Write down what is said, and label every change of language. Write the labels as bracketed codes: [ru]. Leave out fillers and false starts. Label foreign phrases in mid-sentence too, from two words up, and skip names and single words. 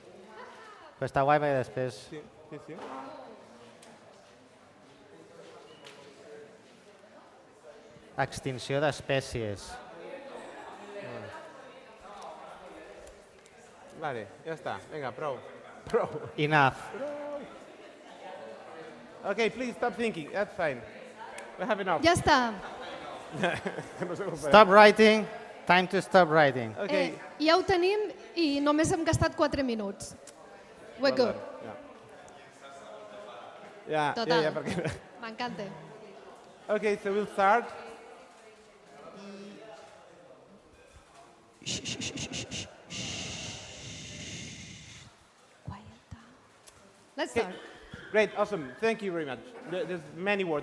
[ca] Però està guai perquè després... Sí, sí, sí. Extinció d'espècies. Vale, ja està. Vinga, prou. Prou. [en] Enough. Okay, please stop thinking. That's fine. We have enough. [ca] Ja està. No sé com farem. [en] Stop writing. Time to stop writing. Okay. [ca] Ja ho tenim i només hem gastat 4 minuts. [en] We're good. [ca] Ja, Total. ja, perquè... M'encanta. [en] Okay, so we'll start. Quiet down. Let's start. Great, awesome. Thank you very much. There's many words.